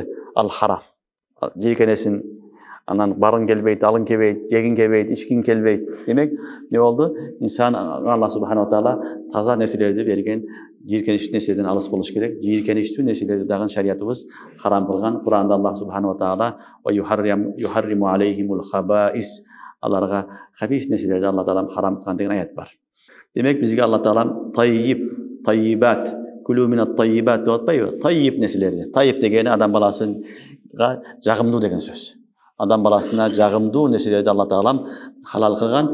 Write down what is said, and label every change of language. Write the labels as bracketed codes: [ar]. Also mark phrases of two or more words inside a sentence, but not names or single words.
[ky] Ал харам. Жийиркенесин, анан барың келбейт, алың келбейт, жегиң келбейт, ичкиң келбейт. Демек, не болду? Инсан Аллах [ar] سبحانه تعالى [ky] таза нерселерди берген, жийиркеничтүү нерселерден алыс болуш керек. Жийиркеничтүү нерселерди дагы шариятыбыз харам кылган. Кур'анда Аллах [ar] سبحانه تعالى "ويحرم عليهم الخبائث", [ky] аларга хабис нерселерди Аллах таала харам кылган деген аят бар. Демек, бизге Аллах таала таййибат, [ar] كلوا من الطيبات [ky] деп атпайбы? Таййиб нерселерди. Таййиб дегени адам баласына жагымдуу деген сөз. Адам баласына жагымдуу нерселерди Аллах таалам халал кылган.